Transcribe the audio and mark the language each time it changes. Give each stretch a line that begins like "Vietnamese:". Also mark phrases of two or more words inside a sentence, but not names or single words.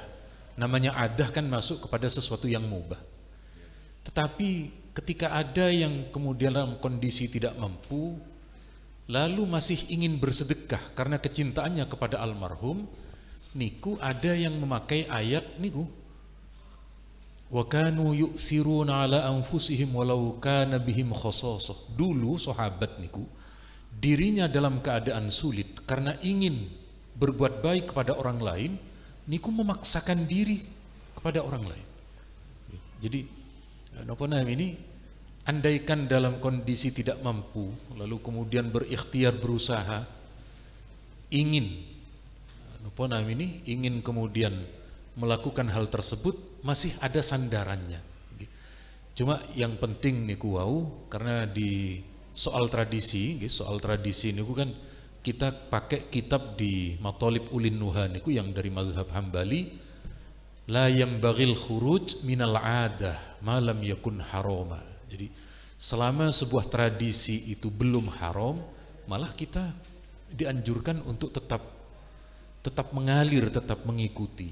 Indonesian: Namanya adah kan masuk kepada sesuatu yang mubah. Tetapi ketika ada yang kemudian dalam kondisi tidak mampu, lalu masih ingin bersedekah karena kecintaannya kepada almarhum, niku ada yang memakai ayat niku,
Arabic: وكانوا يؤثرون على أنفسهم ولو كان بهم خصاصة.
Indonesian: Dulu sahabat niku dirinya dalam keadaan sulit karena ingin berbuat baik kepada orang lain, niku memaksakan diri kepada orang lain. Jadi ini andaikan dalam kondisi tidak mampu, lalu kemudian berikhtiar berusaha, ingin kemudian melakukan hal tersebut, masih ada sandarannya. Cuma yang penting niku wau, karena di soal tradisi niku kan kita pakai kitab di Mathalib Ulin Nuha niku yang dari mazhab Hambali,
Arabic: لا ينبغي الخروج من العادة ما لم يكن حراما.
Indonesian: Jadi selama sebuah tradisi itu belum haram, malah kita dianjurkan untuk tetap mengalir, tetap mengikuti.